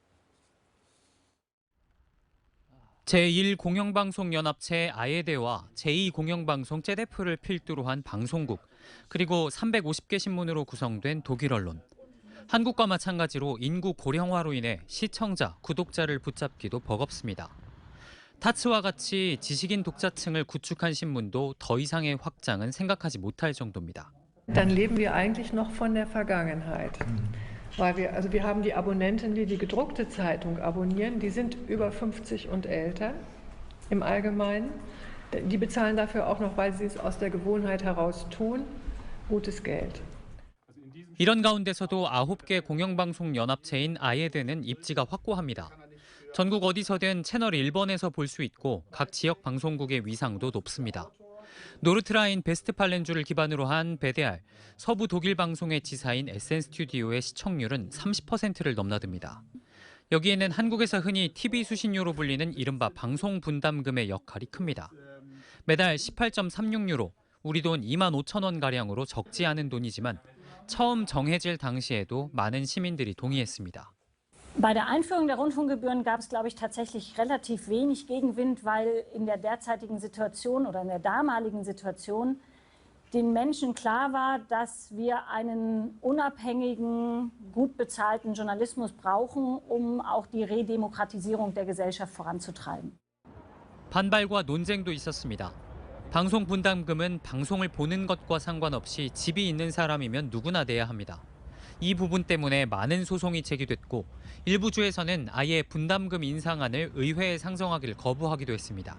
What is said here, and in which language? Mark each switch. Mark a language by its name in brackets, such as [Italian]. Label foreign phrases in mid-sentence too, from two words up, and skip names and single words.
[Korean] 제1공영방송연합체 아예데와 제2공영방송 제데프를 필두로 한 방송국, 그리고 350개 신문으로 구성된 독일 언론. 한국과 마찬가지로 인구 고령화로 인해 시청자, 구독자를 붙잡기도 버겁습니다. 타츠와 같이 지식인 독자층을 구축한 신문도 더 이상의 확장은 생각하지 못할 정도입니다. [German] Dann leben wir eigentlich noch von der Vergangenheit. Weil wir haben die Abonnenten, die gedruckte Zeitung abonnieren, die sind über 50 und älter im Allgemeinen. Die bezahlen dafür auch noch, weil sie es aus der Gewohnheit heraus tun, gutes Geld. [Korean] 이런 가운데서도 9개 공영방송 연합체인 아예드는 입지가 확고합니다. 전국 어디서든 채널 1번에서 볼 수 있고 각 지역 방송국의 위상도 높습니다. 노르트라인 베스트팔렌주를 기반으로 한 BDR, 서부 독일 방송의 지사인 SN스튜디오의 시청률은 30%를 넘나듭니다. 여기에는 한국에서 흔히 TV 수신료로 불리는 이른바 방송 분담금의 역할이 큽니다. 매달 18.36유로, 우리 돈 2만 5천 원가량으로 적지 않은 돈이지만 처음 정해질 당시에도 많은 시민들이 동의했습니다. [German] Bei der Einführung der Rundfunkgebühren gab es, glaube ich, tatsächlich relativ wenig Gegenwind, weil in der derzeitigen Situation oder in der damaligen Situation den Menschen klar war, dass wir einen unabhängigen, gut bezahlten Journalismus brauchen, um auch die Redemokratisierung der Gesellschaft voranzutreiben. [Korean] 반발과 논쟁도 있었습니다. 방송 분담금은 방송을 보는 것과 상관없이 집이 있는 사람이면 누구나 내야 합니다. 이 부분 때문에 많은 소송이 제기됐고 일부 주에서는 아예 분담금 인상안을 의회에 상정하기를 거부하기도 했습니다.